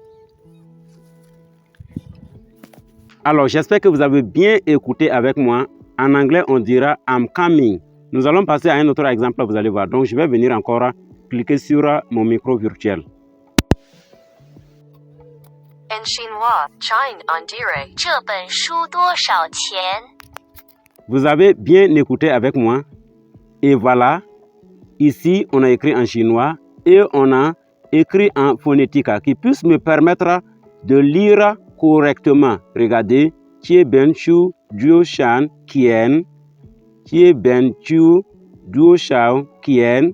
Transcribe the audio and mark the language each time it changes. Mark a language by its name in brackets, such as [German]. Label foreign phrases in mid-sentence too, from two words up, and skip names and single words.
[French] Alors, j'espère que vous avez bien écouté avec moi. En anglais, on dira [English] I'm coming. [French] Nous allons passer à un autre exemple, vous allez voir. Donc, je vais venir encore cliquer sur mon micro virtuel. En chinois, Chine, on dirait [Chinese] 这本书多少钱? [French] Vous avez bien écouté avec moi. Et voilà, ici, on a écrit en chinois et on a écrit en phonétique qui puisse me permettre de lire correctement. [Chinese] Regardez, 这本书多少钱，这本书多少钱.